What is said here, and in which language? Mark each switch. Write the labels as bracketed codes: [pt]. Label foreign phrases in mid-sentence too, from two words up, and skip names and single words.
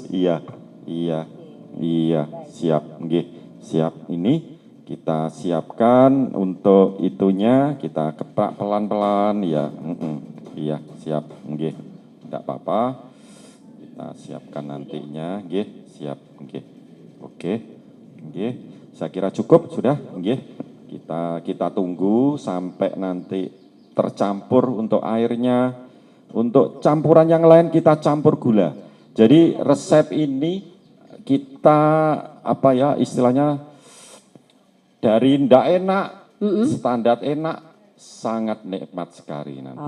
[id] Iya, siap, nggih, siap. Ini kita siapkan untuk itunya, kita kepak pelan-pelan, ya, iya, siap, nggih. Tidak apa-apa, kita siapkan nantinya, nggih, siap, nggih. Oke, nggih, saya kira cukup sudah, nggih. Kita tunggu sampai nanti tercampur untuk airnya. Untuk campuran yang lain kita campur gula. Jadi resep ini kita istilahnya dari ndak enak, standar enak, sangat nikmat sekali nanti.